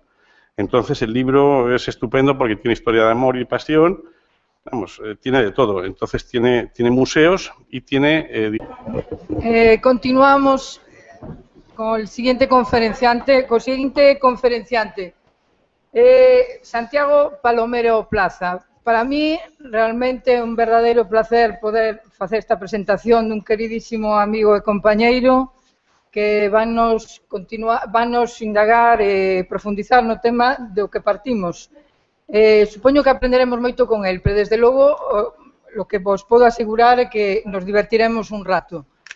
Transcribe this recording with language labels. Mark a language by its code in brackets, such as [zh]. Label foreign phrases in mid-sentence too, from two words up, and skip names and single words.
[es] Entonces, el libro es estupendo porque tiene historia de amor y pasión. Vamos, tiene de todo. Entonces, tiene museos y tiene... Continuamos con el siguiente conferenciante. Santiago Palomero Plaza. [gl] Para mí, realmente, un verdadeiro placer poder facer esta presentación dun queridísimo amigo e compañeiro que vanos indagar e profundizar no tema do que partimos. Supoño que aprenderemos moito con el, pero desde logo o que vos podo asegurar é que nos divertiremos un rato.